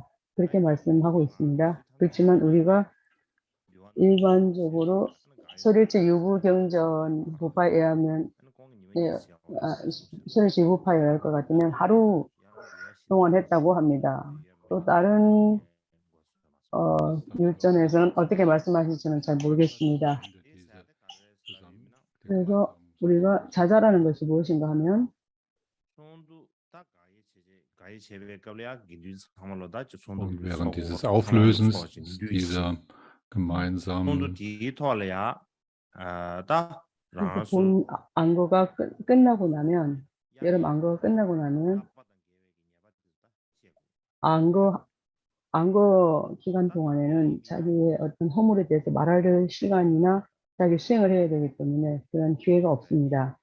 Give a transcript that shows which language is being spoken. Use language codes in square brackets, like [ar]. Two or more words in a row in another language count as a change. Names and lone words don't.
[ko] 그렇게 말씀하고 있습니다. 그렇지만 우리가 일반적으로 소릴체 유부경전 부파에 의하면 소릴체 유부파에 의할 것 같으면 하루 동안 했다고 합니다. 또 다른 율전에서는 어떻게 말씀하실지는 잘 모르겠습니다. 그래서 우리가 자자라는 것이 무엇인가 하면 [de] Und während dieses Auflösens dieser gemeinsamen [ko] 본 안거가 끝나고 나면 여름 안거가 끝나고 나면 안거 기간 동안에는 자기의 어떤 허물에 대해서 말할 시간이나 자기 수행을 해야 되기 때문에 그런 기회가 없습니다.